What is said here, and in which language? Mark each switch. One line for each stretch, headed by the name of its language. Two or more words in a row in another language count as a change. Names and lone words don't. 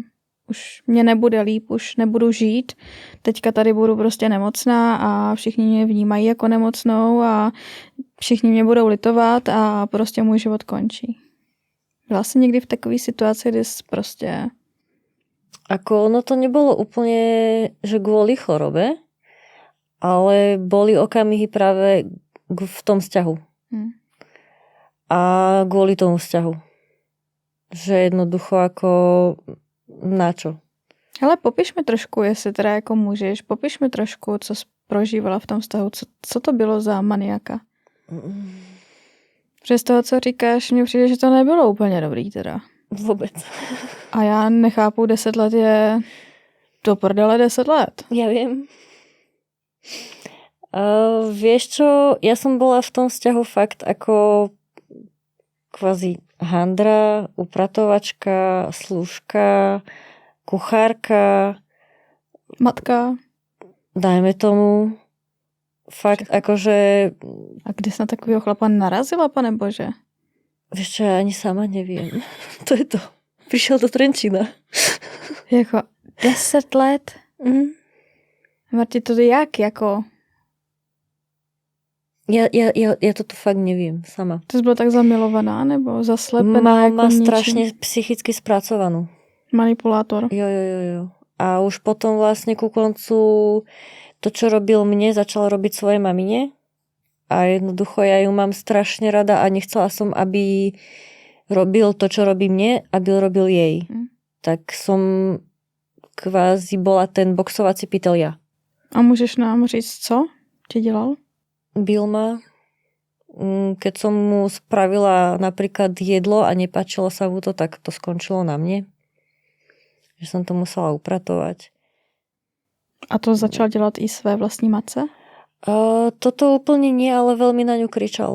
Czech: Už mě nebude líp, už nebudu žít. Teďka tady budu prostě nemocná a všichni mě vnímají jako nemocnou a všichni mě budou litovat a prostě můj život končí. Byla jsi někdy v takové situaci, kdy jsi prostě...
Slovak: Ako ono to nebolo úplne, že kvôli chorobe, ale boli okamihy práve v tom vzťahu. A kvôli tomu vzťahu. Že jednoducho ako na čo?
Czech: Ale popiš mi trošku, jestli teda jako můžeš, popiš mi trošku, co jsi prožívala v tom vztahu, co to bylo za maniaka. Protože z toho, co říkáš, mně přijde, že to nebylo úplně dobrý teda.
Slovak: Vôbec.
Czech: A já nechápu, 10 let je do prdele 10 let.
Slovak: Ja viem. Vieš čo, ja som bola v tom vzťahu fakt ako kvázi handra, upratovačka, služka, kuchárka. Matka. Dajme tomu. Fakt akože...
Czech: A kdy jsi na takového chlapa narazila, pane bože?
Slovak: Vieš čo, ja ani sama neviem. To je to. Prišiel do Trenčína.
Czech: Jako 10 let? Marti, to jak? Jako...
Slovak: Ja toto fakt neviem sama.
Czech: Ty jsi byla tak zamilovaná nebo zaslepená? Jako
Slovak: má strašne psychicky spracovanú. Manipulátor.
Czech: Jo.
Slovak: A už potom vlastne ku koncu to, čo robil mne, začal robiť svojej mamine. A jednoducho ja ju mám strašne rada a nechcela som, aby robil to, čo robí mne, aby robil jej. Tak som kvázi bola ten boxovací pytel ja.
Czech: A můžeš nám říct co? ti dělal?
Slovak: Bil ma. Keď som mu spravila napríklad jedlo a nepáčilo sa mu to, tak to skončilo na mne. Že som to musela upratovať.
Czech: A to začal dělat i své vlastní matce?
Slovak: Toto úplne nie, ale veľmi na ňu kričal.